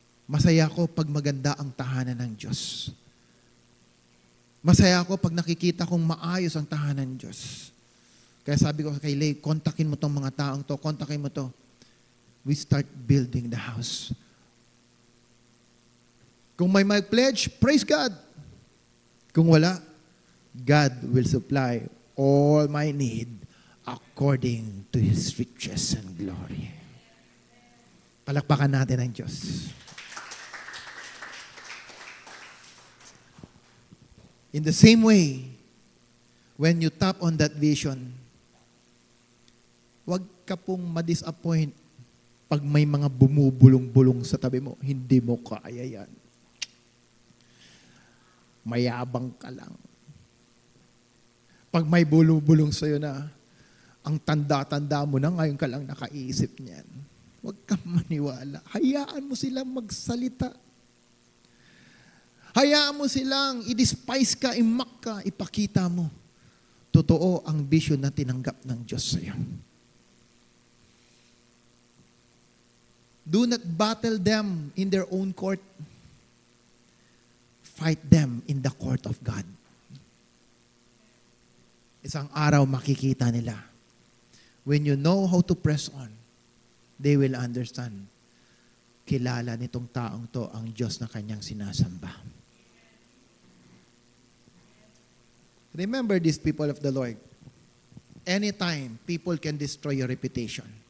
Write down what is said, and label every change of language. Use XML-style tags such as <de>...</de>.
<tl>Masaya ako pag maganda ang tahanan ng Diyos. Masaya ako pag nakikita kong maayos ang tahanan ng Diyos. Kaya sabi ko kay Lay, kontakin mo tong mga taong to, kontakin mo to.</tl> <en>We start building the house.</en> <tl>Kung may</tl> <en>pledge, praise God.</en> <tl>Kung wala,</tl> <en>God will supply all my need according to His riches and glory.</en> <tl>Palakpakan natin ang Diyos.</tl> <en>In the same way, when you tap on that vision,</en> <tl>wag ka pong ma-disappoint pag may mga bumubulong-bulong sa tabi mo. Hindi mo kaya yan. Mayabang ka lang. Pag may bulong-bulong sa'yo na, ang tanda-tanda mo na, ngayon ka lang nakaisip niyan. Huwag kang maniwala. Hayaan mo silang magsalita. Hayaan mo silang i-despise ka, i-mock ka, ipakita mo. Totoo ang vision na tinanggap ng Diyos sa'yo.</tl> <en>Do not battle them in their own court. Fight them in the court of God.</en> <tl>Isang araw makikita nila.</tl> <en>When you know how to press on, they will understand.</en> <tl>Kilala nitong taong to ang Diyos na kanyang sinasamba.</tl> <en>Remember this, people of the Lord. Anytime, people can destroy your reputation.</en>